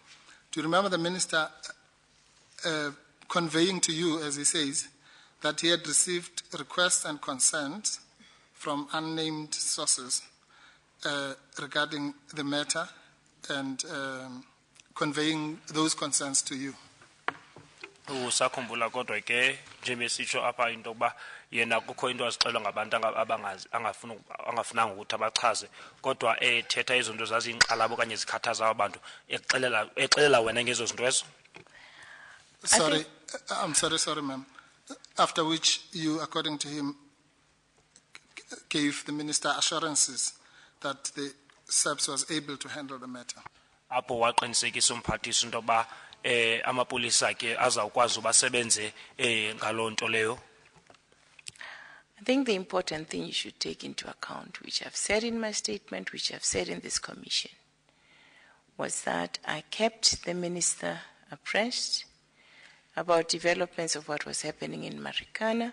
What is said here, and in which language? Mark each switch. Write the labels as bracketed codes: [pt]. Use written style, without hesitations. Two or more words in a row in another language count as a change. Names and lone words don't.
[en] Do you remember the minister conveying to you, as he says, that he had received requests and consent from unnamed sources regarding the matter and conveying those consents to you? [xh] Usakhumbula kodwa ke njebesitsho apha into yokuba yena kukho into azixelwa ngabantu angafunanga ukuthi abachaze kodwa ethetha izinto zaziyinqalabo okanye zikhathaza abantu exelela wena ngezo zinto ezo. [en] Sorry, I'm sorry, ma'am. After which you, according to him, gave the minister assurances that the SABC was able to handle the matter. [xh] Apho waqinisekisa umphathiswa into yokuba amapolisa ke azawukwazi ubasebenze ngaloo nto leyo. [en] I think the important thing you should take into account, which I've said in my statement, which I've said in this commission, was that I kept the minister abreast about developments of what was happening in Marikana.